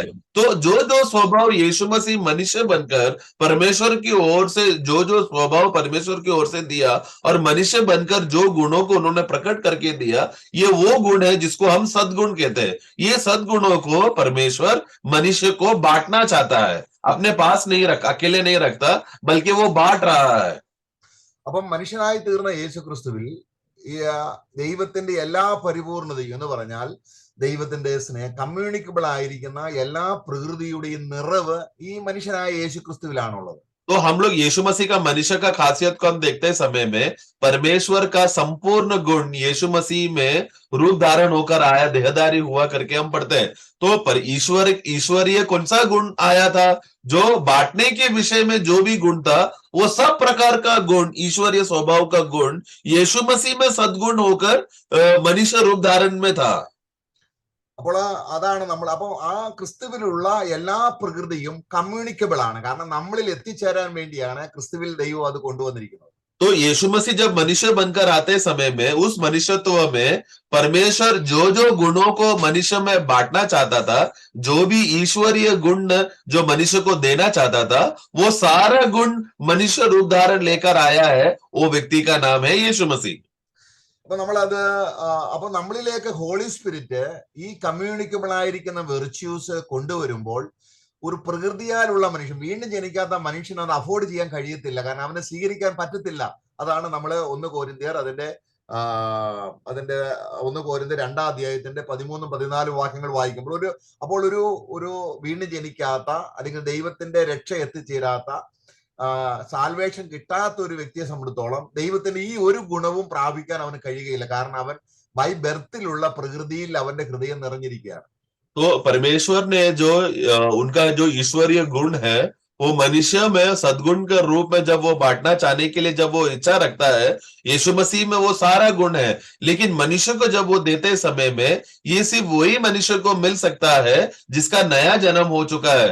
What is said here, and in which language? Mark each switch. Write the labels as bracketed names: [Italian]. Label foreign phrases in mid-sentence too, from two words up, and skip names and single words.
[Hindi] तो जो स्वभाव यीशु मसीह मनुष्य बनकर परमेश्वर की ओर से, जो स्वभाव परमेश्वर की ओर से दिया और मनुष्य बनकर जो गुणों को उन्होंने प्रकट करके दिया, ये वो गुण है जिसको हम सद्गुण कहते हैं। ये सद्गुणों को परमेश्वर मनुष्य को बांटना चाहता है, अपने पास नहीं रखा, अकेले नहीं रखता, बल्कि वो बांट रहा है। [Malayalam] അപ്പം മനുഷ്യനായി തീർന്ന യേശു ക്രിസ്തുവിൽ ദൈവത്തിന്റെ എല്ലാ പരിപൂർണതയും എന്ന് പറഞ്ഞാൽ ദൈവത്തിന്റെ സ്നേഹം, കമ്മ്യൂണിക്കബിൾ ആയിരിക്കുന്ന എല്ലാ പ്രകൃതിയുടെയും നിറവ് ഈ മനുഷ്യനായ യേശു ക്രിസ്തുവിലാണുള്ളത്. [Hindi] तो हम लोग यीशु मसीह का मनुष्य का खासियत को हम देखते समय में परमेश्वर का संपूर्ण गुण यीशु मसीह में रूप धारण होकर आया, देहधारी हुआ करके हम पढ़ते हैं। तो पर ईश्वरीय कौन सा गुण आया था? जो बांटने के विषय में जो भी गुण था, वो सब प्रकार का गुण, ईश्वरीय स्वभाव का गुण यीशु मसीह में सद्गुण होकर मनुष्य रूप धारण में था। [Malayalam] അപ്പോൾ അതാണ് നമ്മൾ, അപ്പോൾ ആ ക്രിസ്തുവിലുള്ള എല്ലാ പ്രകൃതിയും കമ്മ്യൂണിക്കബിൾ ആണ്. കാരണം നമ്മളിൽ എത്തിച്ചേരാൻ വേണ്ടിയാണ് ക്രിസ്തുവിൽ ദൈവം അത് കൊണ്ടുവന്നിരിക്കുന്നത്. [Hindi] तो यीशु मसीह जब मनुष्य बनकर आते समय में उस मनुष्यत्व में परमेश्वर जो गुणों को मनुष्य में बांटना चाहता था, जो भी ईश्वरीय गुण जो मनुष्य को देना चाहता था, वो सारा गुण मनुष्य रूप धारण लेकर आया है। वो व्यक्ति का नाम है यीशु मसीह। [Malayalam] അപ്പൊ നമ്മളിലേക്ക് [English] Holy Spirit [Malayalam] ഈ കമ്മ്യൂണിക്കബിൾ ആയിരിക്കുന്ന വെർച്യൂസ് കൊണ്ടുവരുമ്പോൾ ഒരു പ്രകൃതിയാലുള്ള മനുഷ്യൻ, വീണ്ടും ജനിക്കാത്ത മനുഷ്യന് അത് അഫോർഡ് ചെയ്യാൻ കഴിയത്തില്ല. കാരണം അവനെ സ്വീകരിക്കാൻ പറ്റത്തില്ല. അതാണ് നമ്മൾ 1 കൊരിന്ത്യർ അതിന്റെ 1 കൊരിന്ത്യർ 2-ാം അധ്യായത്തിന്റെ 13-14 വാക്യങ്ങൾ വായിക്കുമ്പോൾ അപ്പോൾ ഒരു വീണ്ടും ജനിക്കാത്ത അല്ലെങ്കിൽ ദൈവത്തിന്റെ രക്ഷ എത്തിച്ചേരാത്ത, സാൽവേഷൻ കിട്ടാത്ത ഒരു വ്യക്തിയെ സംബന്ധിച്ചോളം ദൈവത്തിന് ഈ ഒരു ഗുണവും പ്രാപിക്കാൻ അവന് കഴിയുകയില്ല. കാരണം അവൻ [English] by birth [Malayalam] പ്രകൃതിയിൽ അവന്റെ ഹൃദയം നിറഞ്ഞിരിക്കുകയാണ്. [Hindi] तो परमेश्वर ने जो उनका जो ईश्वरीय गुण है, वो मनुष्य में सद्गुण के रूप में जब वो बांटना चाहने के लिए जब वो इच्छा रखता है, यीशु मसीह में वो सारा गुण है। लेकिन मनुष्य को जब वो देते समय में ये सिर्फ वही मनुष्य को मिल सकता है जिसका नया जन्म हो चुका है।